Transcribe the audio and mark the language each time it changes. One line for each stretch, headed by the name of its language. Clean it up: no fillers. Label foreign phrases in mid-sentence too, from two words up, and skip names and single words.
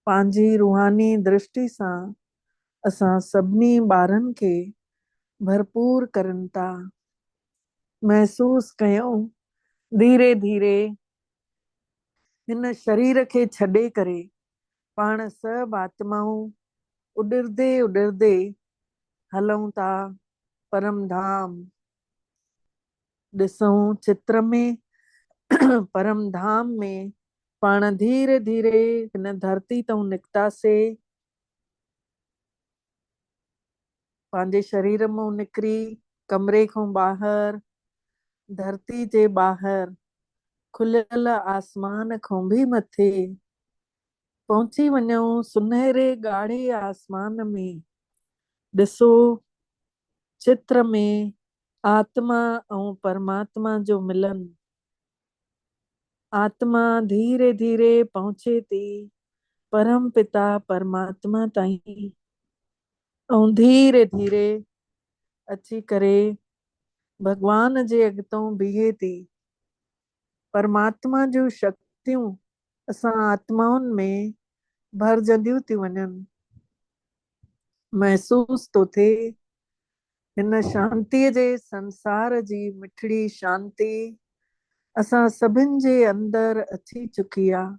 Sindhi: पंहिंजी रूहानी दृष्टि सां असां सभिनी ॿारनि खे भरपूर करनि था। महसूस कयूं धीरे धीरे हिन शरीर खे छॾे करे पाण सभु आत्माऊं उॾिरदे उॾिरदे हलूं था परम धाम। ॾिसूं चित्र में परम धाम में पाण धीरे धीरे हिन धरती तां निकितासीं, पंहिंजे शरीर मां निकिरी कमरे खां ॿाहिरि धरती जे ॿाहिरि खुलियल आसमान खां बि मथे पहुची वञूं सुनहरे ॻाढ़े आसमान में। ॾिसो चित्र में आत्मा ऐं परमात्मा जो मिलन। आत्मा धीरे धीरे पहुचे थी परम पिता परमात्मा ताईं ऐं धीरे धीरे अची करे भगवान जे अॻितों बीहे थी। परमात्मा जूं शक्तियूं असां आत्माउनि में भरजंदियूं थी वञनि। महसूस तो थिए हिन शांतीअ जे संसार जी मिठड़ी शांती असां सभिनि जे अंदरि अची चुकी आहे।